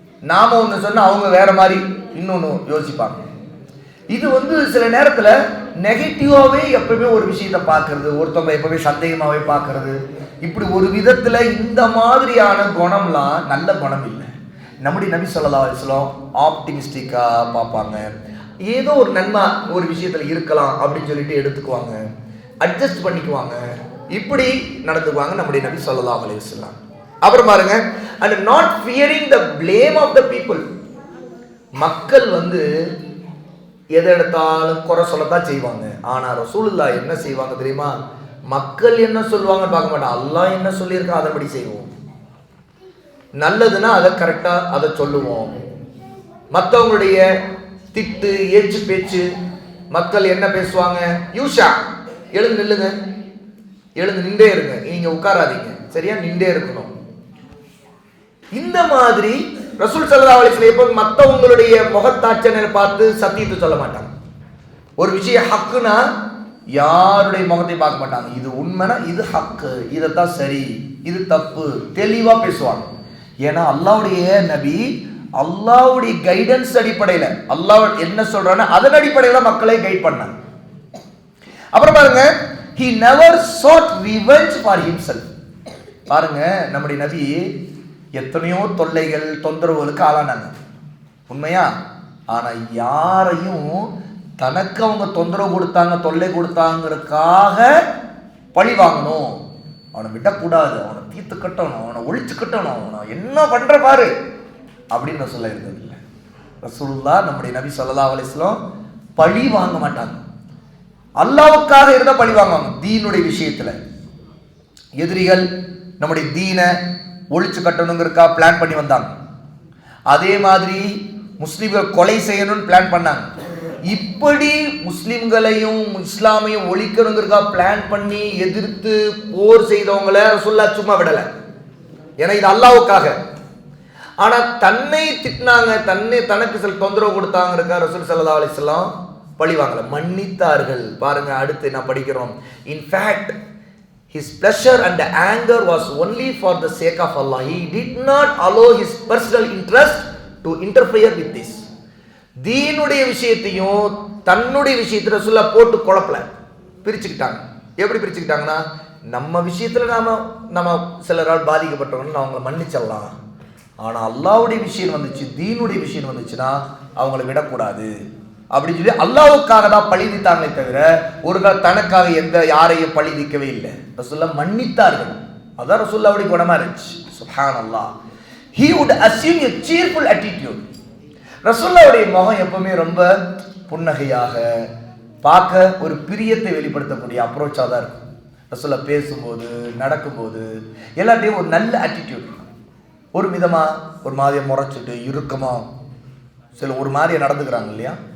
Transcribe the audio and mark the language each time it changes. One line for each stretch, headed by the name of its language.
Tamil: நாம ஒன்று சொன்னா அவங்க வேற மாதிரி இன்னொன்று யோசிப்பாங்க. இது வந்து சில நேரத்துல நெகட்டிவாவே எப்பவுமே ஒரு விஷயத்தை பார்க்கறது, ஒருத்தவங்க எப்பவுமே சந்தேகமாவே பார்க்கறது, இப்படி ஒரு விதத்துல இந்த மாதிரியான குணம்லாம் நல்ல குணம் இல்லை. நம்முடைய நபி ஸல்லல்லாஹு அலைஹி வஸல்லம் ஆப்டிமிஸ்டிக்கா பார்ப்பாங்க. ஏதோ ஒரு நன்மை ஒரு விஷயத்துல இருக்கலாம் அப்படின்னு சொல்லிட்டு எடுத்துக்குவாங்க, அட்ஜஸ்ட் பண்ணிக்குவாங்க, இப்படி நடந்துக்குவாங்க நம்முடைய நபி ஸல்லல்லாஹு அலைஹி வஸல்லம். அப்புறம் பாருங்க,
English: and not fearing the blame of the people.
Tamil: மக்கள் வந்து எதை எடுத்தாலும் குறை சொல்லத்தான் செய்வாங்க. ஆனா ரசூலுல்லாஹ் என்ன செய்வாங்க தெரியுமா, மக்கள் என்ன சொல்லுவாங்கன்னு பார்க்க மாட்டாங்க. அல்லாஹ் என்ன சொல்லியிருக்கா அதன்படி செய்வோம். நல்லதுன்னா அதை கரெக்டா அதை சொல்லுவோம். மற்றவங்களுடைய திட்டு ஏச்சு பேச்சு, மக்கள் என்ன பேசுவாங்க, யூஷா எழுந்து நில்லுங்க, எழுந்து நின்றே இருங்க, நீங்க உட்காராதீங்க, சரியா நின்றே இருக்கணும். இந்த மாதிரி ரசூல் ஸல்லல்லாஹு அலைஹி வஸல்லம் எப்போ மற்றவங்களுடைய முகத்தாட்சனை பார்த்து சத்தியத்தை சொல்ல மாட்டாங்க. ஒரு விஷயம் ஹக்குனா யாருடைய முகத்தை பார்க்க மாட்டாங்க. இது உண்மைனா இது ஹக்கு, இதைத்தான் சரி, இது தப்பு, தெளிவா பேசுவாங்க. ஏன்னா அல்லாஹ்வுடைய நபி அல்லாஹ்வுடைய கைடன்ஸ் அடிப்படையில் அல்லாஹ் என்ன சொல்றானோ அதன் அடிப்படையில் மக்களை கைட் பண்ணாங்க. அப்புறம் பாருங்க,
English: he never sought revenge for himself.
Tamil: பாருங்க, நம்முடைய நபி எத்தனையோ தொல்லைகள் தொந்தரவுகளுக்கு ஆளானாங்க, உண்மையா. ஆனா யாரையும் தனக்கு அவங்க தொந்தரவு கொடுத்தாங்க தொல்லை கொடுத்தாங்கிறதுக்காக பழி வாங்கணும், அவனை விடக்கூடாது, அவனை தீர்த்து கட்டணும், அவனை ஒழிச்சு கட்டணும், அவனை என்ன பண்ற பாரு அப்படின்னு சொல்ல இருந்தது இல்லை. ரசூலுல்லாஹ் நம்முடைய நபி ஸல்லல்லாஹு அலைஹி வஸல்லம் பழி வாங்க மாட்டாங்க. அல்லாஹ்வுக்காக இருந்தா பழி வாங்குவாங்க. தீனுடைய விஷயத்துல எதிரிகள் நம்முடைய தீனை ஒழிச்சு கட்டணுங்கிறக்கா பிளான் பண்ணி வந்தாங்க. அதே மாதிரி முஸ்லிம்கள் கொலை செய்யணும்னு பிளான் பண்ணாங்க. இப்படி முஸ்லிம்களையும் இஸ்லாமையும் ஒழிக்கணுங்கிறதுக்காக பிளான் பண்ணி எதிர்த்து போர் செய்தவங்களை ரசூலுல்லாஹ் சும்மா விடல. ஏன்னா இது அல்லாஹ்வுக்காக. ஆனா தன்னை திட்டினாங்க, தனக்கு சில தொந்தரவு கொடுத்தாங்க ரசூல் ஸல்லல்லாஹு அலைஹி வஸல்லம் பழி வாங்கல, மன்னித்தார்கள். பாருங்க, அடுத்து நான் படிக்கிறோம்.
English: In fact his pleasure and anger was only for the sake of Allah. He did not allow his personal interest to interfere with this.
Tamil: தீனுடைய விஷயத்தையும் தன்னுடைய விஷயத்தை ரசூலுல்லாஹ் போட்டு குழப்பல, பிரிச்சுக்கிட்டாங்க. எப்படி பிரிச்சுக்கிட்டாங்கன்னா, நம்ம விஷயத்துல நம்ம சிலரால் பாதிக்கப்பட்டவங்க அவங்களை மன்னிச்சிடலாம், ஆனா அல்லாஹ்வுடைய விஷயம் வந்துச்சு, தீனுடைய விஷயம் வந்துச்சுன்னா அவங்களை விடக்கூடாது அப்படின்னு சொல்லி அல்லாஹ்வுக்காக தான் பழிதித்தாங்களே தவிர ஒரு கால் தனக்காக யாரையும் பழிதிக்கவே இல்லை. ரசூலுல்லாஹ் மன்னித்தார்கள். அதான் ரசூலுல்லாஹ்வுடைய குணமா இருந்துச்சு.
Arabic: சுப்ஹானல்லாஹ்.
English: he would assume a cheerful attitude.
Tamil: ரசூலுல்லாஹ்வுடைய முகம் எப்பவுமே ரொம்ப புன்னகையாக, பார்க்க ஒரு பிரியத்தை வெளிப்படுத்தக்கூடிய அப்ரோச்சாக தான் இருக்கும். ரசூலுல்லாஹ் பேசும்போது நடக்கும்போது எல்லாத்தையும் ஒரு நல்ல ஆட்டிடியூட். ஒரு விதமா ஒரு மாதிரியை முறைச்சிட்டு இறுக்கமா சில ஒரு மாதிரியை நடந்துக்கிறாங்க இல்லையா.